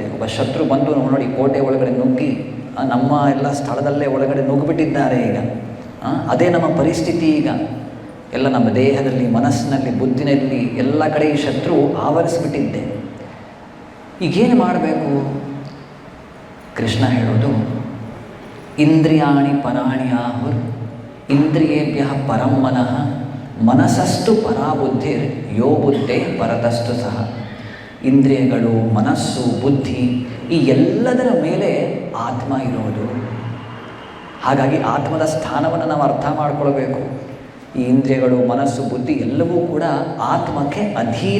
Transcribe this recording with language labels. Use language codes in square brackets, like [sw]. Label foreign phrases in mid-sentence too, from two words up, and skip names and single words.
[kn] ಒಬ್ಬ ಶತ್ರು ಬಂದು ನೋಡಿ ಕೋಟೆ ಒಳಗಡೆ ನುಗ್ಗಿ ನಮ್ಮ ಎಲ್ಲ ಸ್ಥಳದಲ್ಲೇ ಒಳಗಡೆ ನುಗ್ಗಿಬಿಟ್ಟಿದ್ದಾರೆ. ಈಗ ಅದೇ ನಮ್ಮ ಪರಿಸ್ಥಿತಿ. ಈಗ ಎಲ್ಲ ನಮ್ಮ ದೇಹದಲ್ಲಿ, ಮನಸ್ಸಿನಲ್ಲಿ, ಬುದ್ಧಿನಲ್ಲಿ ಎಲ್ಲ ಕಡೆ ಈ ಶತ್ರು ಆವರಿಸ್ಬಿಟ್ಟಿದ್ದೆ. ಈಗೇನು ಮಾಡಬೇಕು? ಕೃಷ್ಣ ಹೇಳೋದು, [sa] ಇಂದ್ರಿಯಾಣಿ ಪರಾಣಿ ಆಹುರ್ ಇಂದ್ರಿಯೇಭ್ಯ ಪರಂ ಮನಃ ಮನಸ್ಸಸ್ತು ಪರಾಬುದ್ಧಿರ್ ಯೋ ಬುದ್ಧೇ ಪರತಸ್ತು ಸಹ. [kn] ಇಂದ್ರಿಯಗಳು, ಮನಸ್ಸು, ಬುದ್ಧಿ ಈ ಎಲ್ಲದರ ಮೇಲೆ ಆತ್ಮ ಇರೋದು. ಹಾಗಾಗಿ ಆತ್ಮದ ಸ್ಥಾನವನ್ನು ನಾವು ಅರ್ಥ ಮಾಡಿಕೊಳ್ಬೇಕು. ಈ ಇಂದ್ರಿಯಗಳು, ಮನಸ್ಸು, ಬುದ್ಧಿ ಎಲ್ಲವೂ ಕೂಡ ಆತ್ಮಕ್ಕೆ ಅಧೀನ.